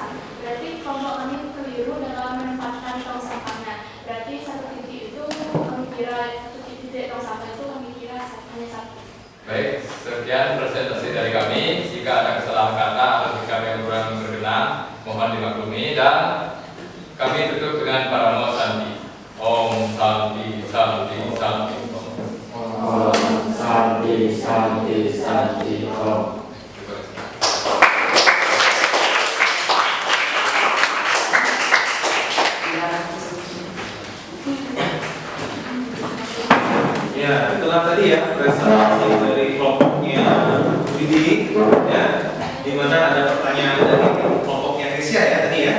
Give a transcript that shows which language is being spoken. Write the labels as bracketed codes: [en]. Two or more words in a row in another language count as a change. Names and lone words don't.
[id] Berarti kelompok kami keliru dalam menempatkan tong sampahnya. Berarti satu titik itu kami kira satu titik tong sampah itu kami kira hanya 1. Baik, sekian presentasi dari kami. Jika ada kesalahan kata atau jika ada yang kurang berkenan, mohon dimaklumi. Dan kami tutup dengan [sa] paramo Santi. Om Santi, Santi, Santi. Om Santi, Santi, Santi, Om. [id] Ya, itulah tadi ya presentasi dari kelompoknya Didi, ya, di mana ada pertanyaan dari kelompoknya Kesia ya tadi ya.